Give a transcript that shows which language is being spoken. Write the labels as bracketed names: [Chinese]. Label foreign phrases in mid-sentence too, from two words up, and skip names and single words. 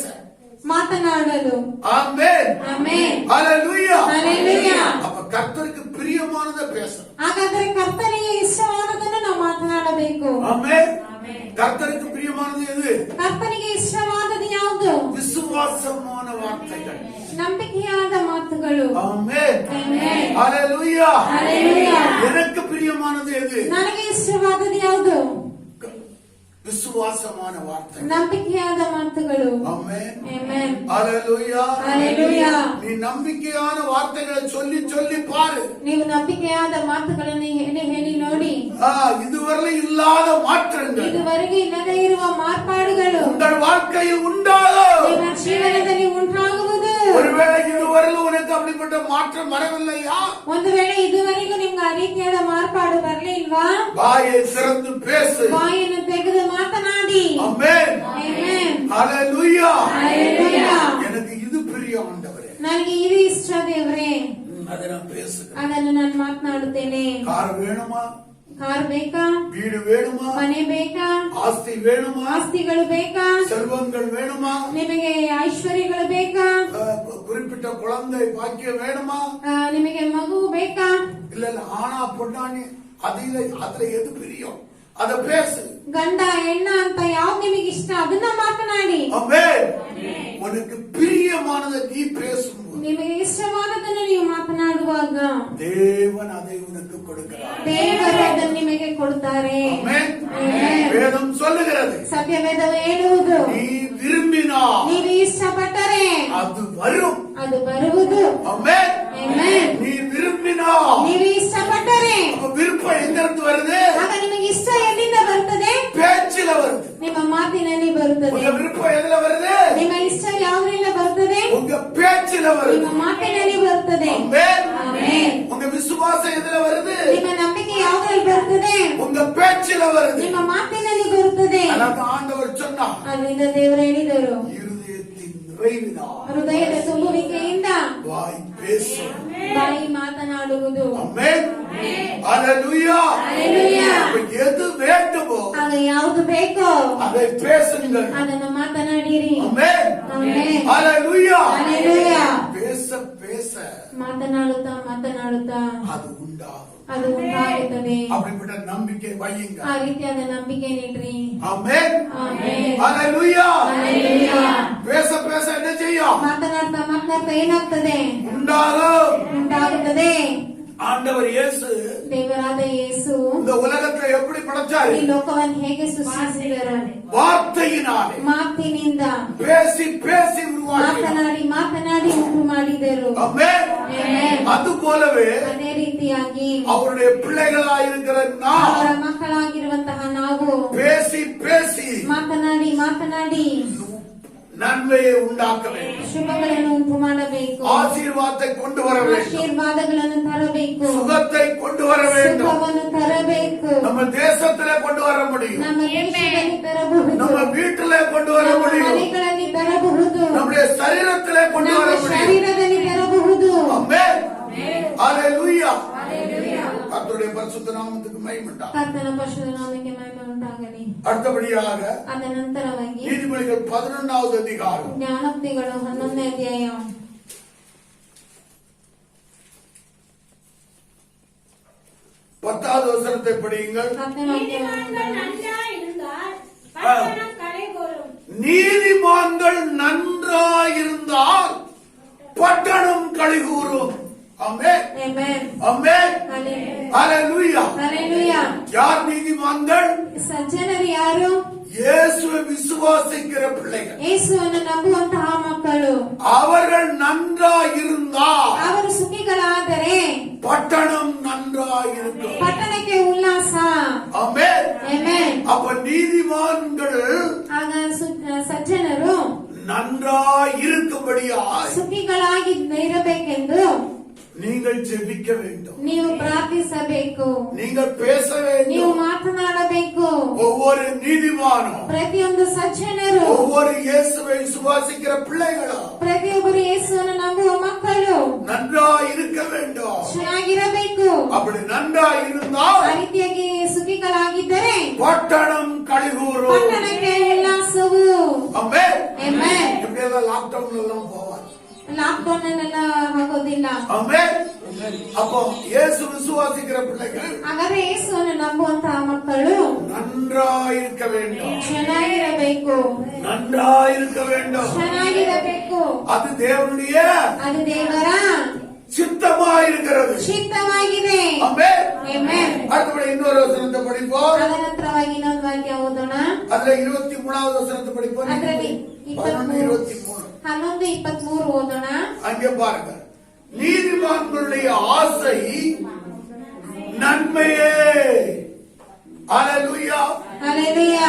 [Kannada] ಮಾತನಾಡಲು. [Tamil] ஆமென். [Kannada] ಆಮೆನ್. [Tamil] ஹalleluya. [Kannada] ಹalleluya. [Tamil] அப்ப கர்த்தருக்கு பிரியமானதை பேசணும். [Kannada] ಹಾಗಾದ್ರೆ ಕರ್ತನಿಗೆ ಇಷ್ಟವಾದದನ್ನು ನಾವು ಮಾತನಾಡಬೇಕು. [Tamil] ஆமென். கர்த்தருக்கு பிரியமானது எது? [Kannada] ಕರ್ತನಿಗೆ ಇಷ್ಟವಾದದ್ದು ಯಾವುದು? [Tamil] விசுவாசமான வார்த்தைகள். [Kannada] ನಂಬಿಕೆಯಾದ ಮಾತುಗಳು. [Tamil] ஆமென். [Kannada] ಆಮೆನ್. [Tamil] ஹalleluya. [Kannada] ಹalleluya. [Tamil] எனக்கு பிரியமானது எது? [Kannada] ನನಗೆ ಇಷ್ಟವಾದದ್ದು ಯಾವುದು? [Tamil] விசுவாசமான வார்த்தை. [Kannada] ನಂಬಿಕೆಯಾದ ಮಾತುಗಳು. [Tamil] ஆமென். [Kannada] ಆಮೆನ್. [Tamil] ஹalleluya. [Kannada] ಹalleluya. [Tamil] நீ நம்பிக்கையான வார்த்தைகளை சொல்லி சொல்லி பாரு. [Kannada] ನೀವು ನಂಬಿಕೆಯಾದ ಮಾತುಗಳನ್ನು ಹೇಳಿ ಹೇಳಿ ನೋಡಿ. [Tamil] இதுவரை இல்லாத மாற்றங்கள் [Kannada] ಇದುವರೆಗೆ ಇಲ್ಲದೆ ಇರುವ ಮಾರ್ಪಾಡುಗಳು [Tamil] உங்கள் வாழ்க்கையில் உண்டாகும். [Kannada] ನಿಮ್ಮ ಜೀವನದಲ್ಲಿ ಉಂಟಾಗುವುದು. [Tamil] ஒருவேளை இதுவரை உனக்கு அப்படிப்பட்ட மாற்றம் வரவில்லையா? [Kannada] ಒಂದು ವೇಳೆ ಇದುವರೆಗೂ ನಿಮ್ಗೆ ಆ ರೀತಿಯಾದ ಮಾರ್ಪಾಡು ಬರ್ಲಿಲ್ವಾ? [Tamil] வாயை திறந்து பேசு. [Kannada] ಬಾಯನ್ನು ತೆಗೆದು ಮಾತನಾಡಿ. [Tamil] ஆமென். [Kannada] ಆಮೆನ್. [Tamil] ஹalleluya. [Kannada] ಹalleluya. [Tamil] எனக்கு இது பிரியம் ஆண்டவரே. [Kannada] ನನಗೆ ಇದು ಇಷ್ಟ ದೇವರೇ. [Tamil] அதை நான் பேசுகிறேன். [Kannada] ಅದನ್ನು ನಾನು ಮಾತನಾಡುತ್ತೇನೆ. [Tamil] கார் வேணுமா? [Kannada] ಕಾರ್ ಬೇಕಾ? [Tamil] வீடு வேணுமா? [Kannada] ಮನೆ ಬೇಕಾ? [Tamil] ஆஸ்தி வேணுமா? [Kannada] ಆಸ್ತಿಗಳು ಬೇಕಾ? [Tamil] செல்வங்கள் வேணுமா? [Kannada] ನಿಮಗೆ ಐಶ್ವರ್ಯಗಳು ಬೇಕಾ? [Tamil] குறிப்பிட்ட குழந்தை பாக்கியம் வேணுமா? [Kannada] ನಿಮಗೆ ಮಗು ಬೇಕಾ? [Tamil] இல்ல இல்ல, ஆனா பொண்ணானி அதுல எது பிரியம் அத பேசு. [Kannada] ಗಂಡ ಹೆಣ್ಣ ಅಂತ ಯಾವ್ದು ನಿಮಗೆ ಇಷ್ಟ ಅದನ್ನ ಮಾತನಾಡಿ. [Tamil] ஆமென். உனக்கு பிரியமானதை நீ பேசும்போது [Kannada] ನಿಮಗೆ ಇಷ್ಟವಾದದನ್ನು ನೀವು ಮಾತನಾಡುವಾಗ [Tamil] தேவன் அதை உனக்கு கொடுக்கிறார். [Kannada] ದೇವರು ಅದನ್ನು ನಿಮಗೆ ಕೊಡುತ್ತಾರೆ. [Tamil] ஆமென். [Kannada] ಆಮೆನ್. [Tamil] வேதம் சொல்லுகிறது, [Kannada] ಸತ್ಯವೇದವು ಹೇಳುವುದು, [Tamil] நீ விரும்பினால் [Kannada] ನೀವು ಇಷ್ಟಪಟ್ಟರೆ [Tamil] அது வரும். [Kannada] ಅದು ಬರುವುದು. [Tamil] ஆமென். [Kannada] ಆಮೆನ್. [Tamil] நீ விரும்பினால் [Kannada] ನೀವು ಇಷ್ಟಪಟ್ಟರೆ [Tamil] அப்ப விருப்பம் எங்கிருந்து வருது? [Kannada] ಆಗ ನಿಮಗೆ ಇಷ್ಟ ಎಲ್ಲಿಂದ ಬರ್ತದೆ? [Tamil] பேச்சில வருது. [Kannada] ನಿಮ್ಮ ಮಾತಿನಲ್ಲಿ ಬರುತ್ತದೆ. [Tamil] உங்க விருப்பம் எதுல வருது? [Kannada] ನಿಮ್ಮ ಇಷ್ಟ ಯಾವುದರಿಂದ ಬರ್ತದೆ? [Tamil] உங்க பேச்சில வருது. [Kannada] ನಿಮ್ಮ ಮಾತಿನಲ್ಲಿ ಬರುತ್ತದೆ. [Tamil] ஆமென். [Kannada] ಆಮೆನ್. [Tamil] உங்க விசுவாசம் எதுல வருது? [Kannada] ನಿಮ್ಮ ನಂಬಿಕೆ ಯಾವುದ್ರಲ್ಲಿ ಬರುತ್ತದೆ? [Tamil] உங்க பேச்சில வருது. [Kannada] ನಿಮ್ಮ ಮಾತಿನಲ್ಲಿ ಬರುತ್ತದೆ. [Tamil] அதாவது ஆண்டவர் சொன்னார், [Kannada] ಅದರಿಂದ ದೇವರು ಹೇಳಿದರು, [Tamil] இருதயத்தின் நிறைவினால் [Kannada] ಹೃದಯದ ತುಂಬುವಿಕೆಯಿಂದ [Tamil] வாய் பேசும். [Kannada] ಬಾಯಿ ಮಾತನಾಡುವುದು. [Tamil] ஆமென். ஹalleluya. [Kannada] ಹalleluya. [Tamil] இப்ப எது வேண்டுமோ [Kannada] ಆಗ ಯಾವುದು ಬೇಕೋ [Tamil] அதை பேசுங்கள். [Kannada] ಅದನ್ನು ಮಾತನಾಡಿರಿ. [Tamil] ஆமென். [Kannada] ಆಮೆನ್. [Tamil] ஹalleluya. [Kannada] ಹalleluya. [Tamil] பேச பேச [Kannada] ಮಾತನಾಡುತ್ತಾ ಮಾತನಾಡುತ್ತಾ [Tamil] அது உண்டாகும். [Kannada] ಅದು ಉಂಟಾಗುತ್ತದೆ. [Tamil] அப்படிப்பட்ட நம்பிக்கை வையுங்க. [Kannada] ಆ ರೀತಿಯಾದ ನಂಬಿಕೆ ನೀಡ್ರಿ. [Tamil] ஆமென். [Kannada] ಆಮೆನ್. [Tamil] ஹalleluya. [Kannada] ಹalleluya. [Tamil] பேச பேச என்ன செய்யும்? [Kannada] ಮಾತನಾಡ್ತಾ ಮಾತನಾಡ್ತಾ ಏನಾಗ್ತದೆ? [Tamil] உண்டாகும். [Kannada] ಉಂಟಾಗುತ್ತದೆ. [Tamil] ஆண்டவர் இயேசு [Kannada] ದೇವರಾದ ಯೇಸು [Tamil] இந்த உலகத்தை எப்படி படைச்சாரு? [Kannada] ಈ ಲೋಕವನ್ನು ಹೇಗೆ ಸೃಷ್ಟಿಸಿದರು? [Tamil] வார்த்தையினாலே [Kannada] ಮಾತಿನಿಂದ [Tamil] பேசி பேசி உருவாக்கினார். [Kannada] ಮಾತನಾಡಿ ಮಾತನಾಡಿ ಉಂಟು ಮಾಡಿದರು. [Tamil] ஆமென். [Kannada] ಆಮೆನ್. [Tamil] அது போலவே [Kannada] ಅದೇ ರೀತಿಯಾಗಿ [Tamil] அவருடைய பிள்ளைகளாயிருக்கிற நாம் [Kannada] ಅವರ ಮಕ್ಕಳಾಗಿರುವಂತಹ ನಾವು [Tamil] பேசி பேசி [Kannada] ಮಾತನಾಡಿ ಮಾತನಾಡಿ [Tamil] நன்மையை உண்டாக்க வேண்டும். [Kannada] ಶುಭಗಳನ್ನು ಉಂಟು ಮಾಡಬೇಕು. [Tamil] ஆசீர்வாதத்தை கொண்டு வர வேண்டும். [Kannada] ಆಶೀರ್ವಾದಗಳನ್ನು ತರಬೇಕು. [Tamil] சுகத்தை கொண்டு வர வேண்டும். [Kannada] ಸುಖವನ್ನು ತರಬೇಕು. [Tamil] நம்ம தேசத்திலே கொண்டு வர முடியும். [Kannada] ನಮ್ಮ ದೇಶದಲ್ಲಿ ತರಬಹುದು. [Tamil] நம்ம வீட்டிலே கொண்டு வர [Kannada] ನಮ್ಮ [Tamil] முடியும். [Kannada] ಮನೆಗಳಲ್ಲಿ ತರಬಹುದು. [Tamil] நம்முடைய சரீரத்திலே கொண்டு வர [Kannada] ನಮ್ಮ [Tamil] முடியும். [Kannada] ಶರೀರದಲ್ಲಿ ತರಬಹುದು. [Tamil] ஆமென். ஹalleluya. கர்த்தருடைய பரிசுத்த நாமத்துக்கு மகிமை உண்டாகட்டும். [Kannada] ಕರ್ತನ ಪರಿಶುದ್ಧ ನಾಮಕ್ಕೆ ಮಹಿಮೆ ಉಂಟಾಗಲಿ. [Tamil] அடுத்தபடியாக [Kannada] ಅದ ನಂತರವಾಗಿ [Tamil] நீதிமொழிகள் 11வது அதிகாரம் [Kannada] ಜ್ಞಾನೋಕ್ತಿಗಳು 11ನೇ ಅಧ್ಯಾಯ [Tamil] 10வது வசனத்தை படியுங்கள். [Kannada] 10ನೇ [Tamil] நீதிமான்கள் [Kannada] ವಾಕ್ಯವನ್ನು [Tamil] நன்றாயிருந்தால் பட்டணம் கரைகோரும். நீதிமான்கள் நன்றாயிருந்தால் பட்டணம் கழிகூறும். ஆமென். [Kannada] ಆಮೆನ್. [Tamil] ஆமென். [Kannada] ಹಲ್ಲೆಲೂಯಾ. [Tamil] ஹalleluya. [Kannada] ಹಲ್ಲೆಲೂಯಾ. [Tamil] யார் நீதிமான்கள்? [Kannada] ಸಜ್ಜನರು ಯಾರು? [Tamil] இயேசுவை விசுவாசிக்கிற பிள்ளைகள். [Kannada] ಯೇಸುವನ್ನು ನಂಬುವಂತಹ ಮಕ್ಕಳು. [Tamil] அவர்கள் நன்றாயிருந்தால் [Kannada] ಅವರು ಸುಖಿಗಳಾದರೆ [Tamil] பட்டணம் நன்றாயிருக்கும். [Kannada] ಪಟ್ಟಣಕ್ಕೆ ಉಲ್ಲಾಸ. [Tamil] ஆமென். [Kannada] ಆಮೆನ್. [Tamil] அப்ப நீதிமான்கள் [Kannada] ಆಗ ಸಜ್ಜನರು [Tamil] நன்றாயிருக்கும்படியாய் [Kannada] ಸುಖಿಗಳಾಗಿ ಇರಬೇಕೆಂದು [Tamil] நீங்கள் ஜெபிக்க வேண்டும். [Kannada] ನೀವು ಪ್ರಾರ್ಥಿಸಬೇಕು. [Tamil] நீங்கள் பேச [Kannada] ನೀವು [Tamil] வேண்டும். [Kannada] ಮಾತನಾಡಬೇಕು. [Tamil] ஒவ்வொரு நீதிமானும் [Kannada] ಪ್ರತಿಯೊಂದು ಸಜ್ಜನರು [Tamil] ஒவ்வொரு இயேசுவை விசுவாசிக்கிற பிள்ளைகளும் [Kannada] ಪ್ರತಿಯೊಬ್ಬರು ಯೇಸುವನ್ನು ನಂಬುವ ಮಕ್ಕಳು [Tamil] நன்றாயிருக்க வேண்டும். [Kannada] ಚೆನ್ನಾಗಿರಬೇಕು. [Tamil] அப்படி நன்றாயிருந்தால் [Kannada] ಆ ರೀತಿಯಾಗಿ ಸುಖಿಗಳಾಗಿದ್ದರೆ [Tamil] பட்டணம் கழிகூறும். [Kannada] ಪಟ್ಟಣಕ್ಕೆ ಉಲ್ಲಾಸವು. [Tamil] ஆமென். [Kannada] ಆಮೆನ್. [Tamil] இப்படி எல்லாம் லாக்டவுன்ல எல்லாம் போவாங்க. [Kannada] ಲಾಕ್ಡೌನ್ ಅಲ್ಲೆಲ್ಲ ಆಗೋದಿಲ್ಲ. [Tamil] ஆமென். அப்போ இயேசு விசுவாசிக்கிற பிள்ளைகள் [Kannada] ಹಾಗಾದ್ರೆ ಯೇಸುವನ್ನು ನಂಬುವಂತಹ ಮಕ್ಕಳು [Tamil] நன்றாயிருக்க வேண்டும். [Kannada] ಚೆನ್ನಾಗಿರಬೇಕು. [Tamil] நன்றாயிருக்க வேண்டும். [Kannada] ಚೆನ್ನಾಗಿರಬೇಕು. [Tamil] அது தேவனுடைய [Kannada] ಅದು ದೇವರ [Tamil] சித்தமாயிருக்கிறது. [Kannada] ಚಿತ್ತವಾಗಿದೆ. [Tamil] ஆமென். [Kannada] ಆಮೆನ್. [Tamil] அடுத்தபடி இன்னொரு வசனத்தை படிப்போம். [Kannada] ಅದ ನಂತರವಾಗಿ ಇನ್ನೊಂದು ವಾಕ್ಯ ಓದೋಣ. [Tamil] அதுல 23வது வசனத்தை படிப்போம். [Kannada] ಅದರಲ್ಲಿ 11:23 11:23 ಓದೋಣ. [Tamil] அங்கே பாருங்க. நீதிமான்களுடைய ஆசை நன்மையே. ஹalleluya. [Kannada] ಹಲ್ಲೆಲೂಯಾ.